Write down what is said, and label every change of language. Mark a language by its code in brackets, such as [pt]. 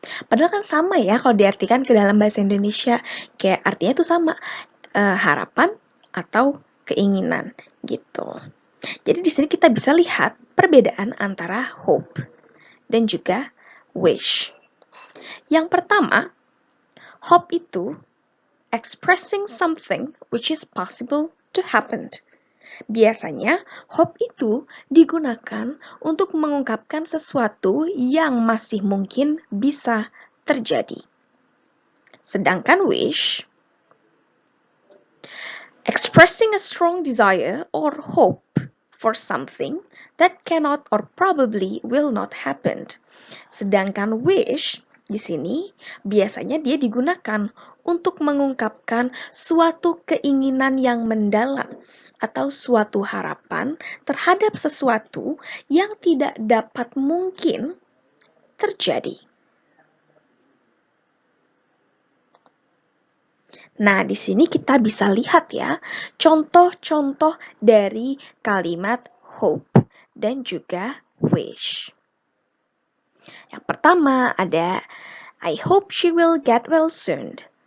[id] Padahal kan sama ya kalau diartikan ke dalam bahasa Indonesia, kayak artinya itu sama, harapan atau keinginan gitu. Jadi di sini kita bisa lihat perbedaan antara hope dan juga wish. Yang pertama, [en] hope [id] itu [en] expressing something which is possible to happen. [id] Biasanya, hope itu digunakan untuk mengungkapkan sesuatu yang masih mungkin bisa terjadi. Sedangkan [en] wish, expressing a strong desire or hope for something that cannot or probably will not happen. [id] Sedangkan wish di sini biasanya dia digunakan untuk mengungkapkan suatu keinginan yang mendalam atau suatu harapan terhadap sesuatu yang tidak dapat mungkin terjadi. Nah, di sini kita bisa lihat ya, contoh-contoh dari kalimat hope dan juga wish. Yang pertama ada, [en] I hope she will get well soon.